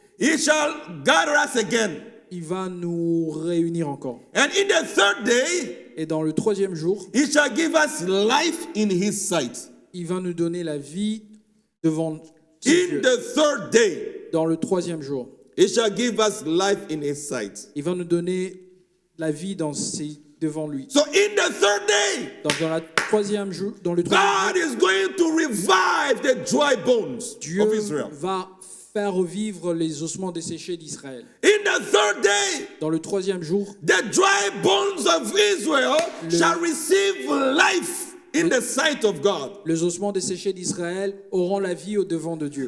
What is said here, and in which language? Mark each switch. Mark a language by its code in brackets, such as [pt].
[en] he shall gather us again. [fr] il va nous réunir encore. [en] And in the 3rd day, [fr] Et dans le 3e jour, [en] he shall give us life in his sight. [fr] il va nous donner la vie devant ses [en] In [fr] yeux. [en] the third day, [fr] Dans le troisième jour, [en] he shall give us life in his sight. [fr] il va nous donner la vie devant lui. [en] So in the third day, [fr] Donc dans le troisième jour, [en] God is going to revive the dry bones [fr] Dieu [en] of Israel. [fr] va faire revivre les ossements desséchés d'Israël. [en] In the third day, [fr] Dans le troisième jour, [en] the dry bones of Israel shall receive life in the sight of God, [fr] les ossements desséchés d'Israël auront la vie au devant de Dieu,